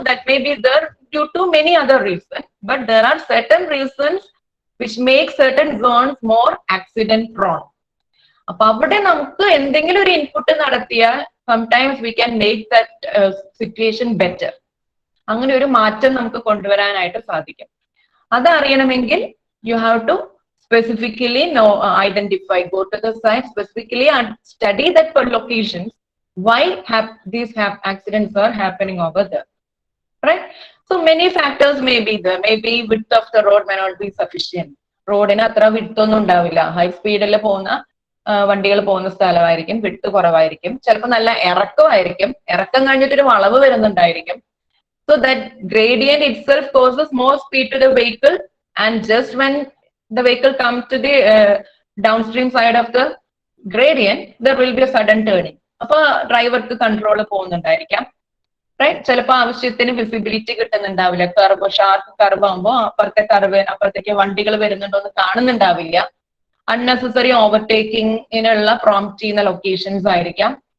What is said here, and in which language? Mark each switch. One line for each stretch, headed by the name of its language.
English: That may be there due to many other reason, but there are certain reasons which make certain zones more accident prone.
Malayalam: അപ്പൊ അവിടെ നമുക്ക് എന്തെങ്കിലും ഒരു input നടത്തിയാൽ
English: Sometimes we can make that situation better.
Malayalam: അങ്ങനെ ഒരു മാറ്റം നമുക്ക് കൊണ്ടുവരാനായിട്ട് സാധിക്കും. അതറിയണമെങ്കിൽ
English: You have to specifically identify, go to the site specifically and study that per locations, why these accidents are happening over there, right? So many factors may be there. Maybe width of the road may not be sufficient.
Malayalam: റോഡിന് അത്ര width ഒന്നും ഉണ്ടാവില്ല. High സ്പീഡിൽ പോകുന്ന വണ്ടികൾ പോകുന്ന സ്ഥലമായിരിക്കും, width കുറവായിരിക്കും. ചിലപ്പോൾ നല്ല ഇറക്കമായിരിക്കും, ഇറക്കം കഴിഞ്ഞിട്ടൊരു വളവ് വരുന്നുണ്ടായിരിക്കും.
English: So that gradient itself causes more speed to the vehicle, and just when the vehicle comes to the downstream side of the gradient, there will be a sudden turning.
Malayalam: അപ്പൊ ഡ്രൈവർക്ക് കൺട്രോൾ പോകുന്നുണ്ടായിരിക്കാം, റൈറ്റ്? ചിലപ്പോൾ ആവശ്യത്തിന് visibility കിട്ടുന്നുണ്ടാവില്ല. Curve, sharp curve ആകുമ്പോൾ അപ്പുറത്തേക്ക് വണ്ടികൾ വരുന്നുണ്ടോ എന്ന് കാണുന്നുണ്ടാവില്ല. Unnecessary ഓവർടേക്കിങ്ങിനുള്ള prompt ചെയ്യുന്ന ലൊക്കേഷൻസ് ആയിരിക്കാം.